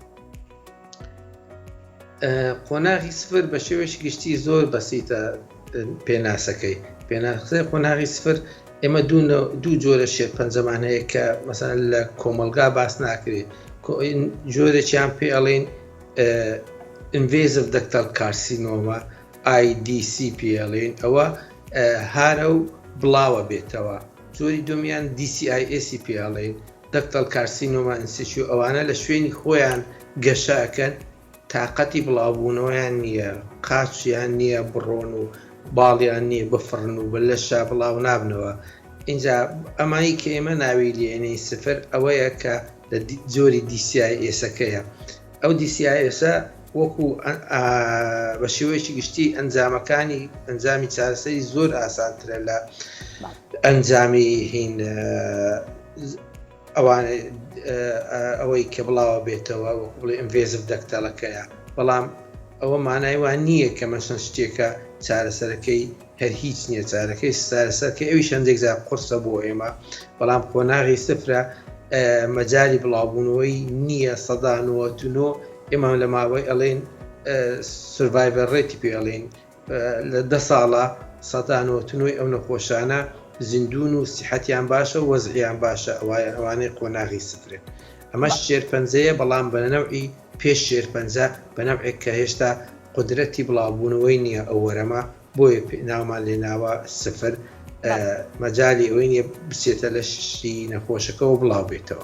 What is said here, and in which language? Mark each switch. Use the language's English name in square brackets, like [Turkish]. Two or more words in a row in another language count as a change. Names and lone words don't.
[Central Kurdish] قۆناغی 0 بە شێوەیەکی گشتی زۆر بەسیتە پێناسەکەی پێناسەی قۆناغی 0 ئێمە دوو جۆرە شێرپەنجەمان هەیە کە مەسەن لە کۆمەلگا باس ناکرێت جۆرێکیان پێ ئەڵێن [English] invasive ductal carcinoma IDC [Central Kurdish] پێ ئەڵێن ئەوە هارە و بڵاوە بێتەوە جۆری دومیان DCIS پێ ئەڵێن [English] ductal carcinoma in situ [Central Kurdish] ئەوانە لە شوێنی خۆیان گەشەکەن تااقەتی بڵاوبوونەوەیان نییە قاچیان نییە بڕۆن و باڵیان نییە بفڕن و بە لەشا بڵاو نابنەوە اینجا ئەمانی کە ئێمە ناوی لێنەی 0 ئەوەیە کە لە جۆری DCIS-ەکەیە ئەو DCIS-ە وەکو بە شێوەیەکی گشتی ئەنجامەکانی ئەنجامی چارەسەری زۆر ئاسانترە لە ئەنجامی هین ئەوەی کە بڵاوە بێتەوە وەکو بڵێ [English] invasive ductal- [Central Kurdish] ەکەیە بەڵام ئەوە مانای وان نییە کە مەسەن شتێکە چارەسەرەکەی هەر هیچ نییە چارەکەی چارەسەرکە ئەوی هەندێک زار قورسە بۆ ئێمە بەڵام قۆناغی 0 مەجای بڵاوبوونەوەی نییە 99 ئێمە لە ماوەی ئەڵێن [English] survival rate [Central Kurdish] پێ ئەڵێن لە 10 ساڵە 99 ئەو نەخۆشانە زیندون و سیحەتیان باشە و وەزعیان باشە ئەوانەی قۆناغی 0 ئەمەش شێرپەنجەیە بەڵام بە نەوعی پێش شێرپەنجە بە نەوعێک کە هێشتا قدرەتی بڵاوبوونەوەی نییە ئەو وەرەمە بۆیە ناومان لێناوە 0 مەجای ئەوەی نیە بچێتە لە شی نەخۆشەکەەوە بڵاو بێتەوە.